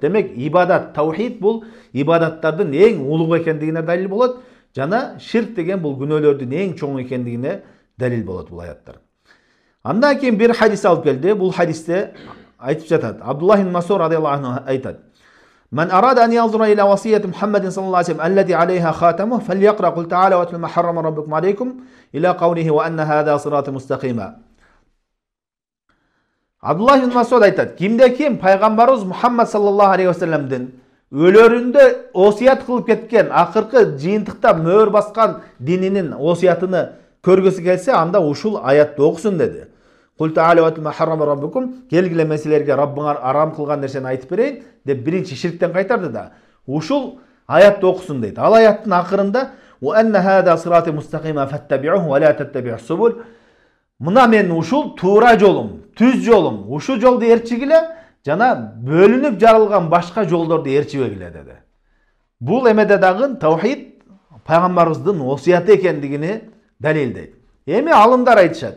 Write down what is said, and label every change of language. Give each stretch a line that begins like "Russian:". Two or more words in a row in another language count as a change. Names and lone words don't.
Kyrgyz: Демек, ибадат, таухид бул ибадаттардын эң улуу экендигине далил болот, жана ширк деген бул күнөөлөрдүн эң чоң экендигине далил болот бул аяттар. Андан кийин бир хадис алып келди. Бул хадисте айтып жатат.
Arabic: Абдуллах ибн Мас'уд رضي الله عنه айтат: "من أراد أن ينظر إلى وصية محمد صلى الله عليه وسلم التي عليها خاتمه فليقرأ قل تعالوا أتل ما حرم ربكم عليكم إلى قوله وأن هذا صراطي مستقيما."
Kyrgyz: Абдуллах ибн Мас'уд айтат: Кимде ким пайгамбарыбыз Мухаммад
Arabic: صلى الله عليه وسلم
Kyrgyz: өлөрүндө осият кылып кеткен, акыркы жыйынтыкта мөөр баскан дининин осиятыны көргүсү келсе, анда ушул аятты окусун деди.
Arabic: قل تعالوا أتل ما حرم ربكم,
Kyrgyz: келгиле мен силерге Раббыңар арам кылган нерсени айтып берейин деп биринчи ширктен кайтарды да. Ушул аятты окусун дейт. Ал аяттын акырында
Arabic: وأن هذا صراطي مستقيما فاتبعوه ولا تتبعوا السبل.
Kyrgyz: Мына мен ушул туура жолум, түз жолум, ушул жолду ээрчигиле, жана бөлүнүп жарылган башка жолдорду ээрчибегиле деди. Бул эмеде дагы таухид пайгамбарыбыздын осуяты экендигини далилдейт. Эми алымдар айтышат.